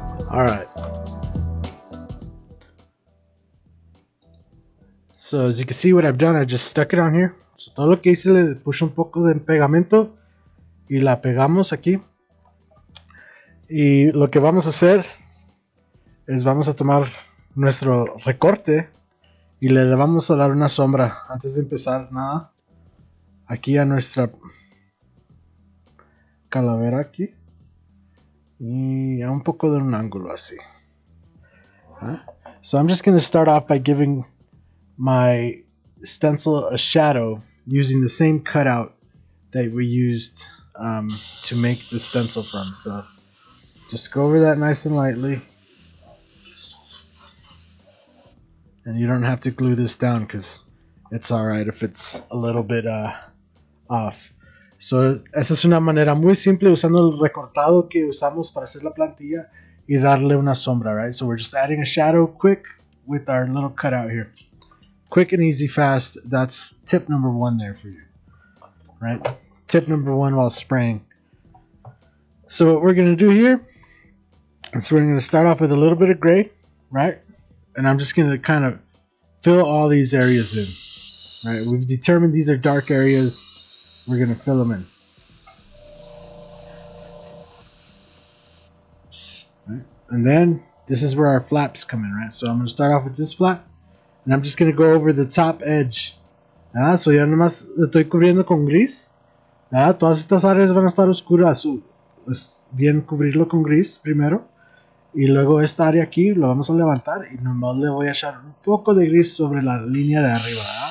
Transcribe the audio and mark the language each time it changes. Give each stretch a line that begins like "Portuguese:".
English: Alright. So as you can see what I've done, I just stuck it on here.
Spanish: So todo lo que hice le puse un poco de pegamento y la pegamos aquí. Y lo que vamos a hacer es vamos a tomar nuestro recorte y le vamos a dar una sombra antes de empezar nada. Aquí a nuestra calavera aquí. Y a un poco de un ángulo así.
English: So I'm just going to start off by giving my stencil a shadow using the same cutout that we used to make the stencil from. So just go over that nice and lightly. And you don't have to glue this down because it's alright if it's a little bit off.
Spanish: So, esa es una manera muy simple usando el recortado que usamos para hacer la plantilla y darle una sombra, right?
English: So we're just adding a shadow quick with our little cutout here. Quick and easy, fast. That's tip number 1 there for you, right? tip number one while spraying. So what we're going to do here is we're going to start off with a little bit of gray, right? And I'm just going to kind of fill all these areas in, right? We've determined these are dark areas. We're going to fill them in. Right? And then this is where our flaps come in, right? So I'm going to start off with this flap, and I'm just going to go over the top edge.
Spanish: So ya nomás lo estoy cubriendo con gris. Todas estas áreas van a estar oscuras. Es bien cubrirlo con gris primero. Y luego esta área aquí lo vamos a levantar y nomás le voy a echar un poco de gris sobre la línea de arriba, ¿verdad?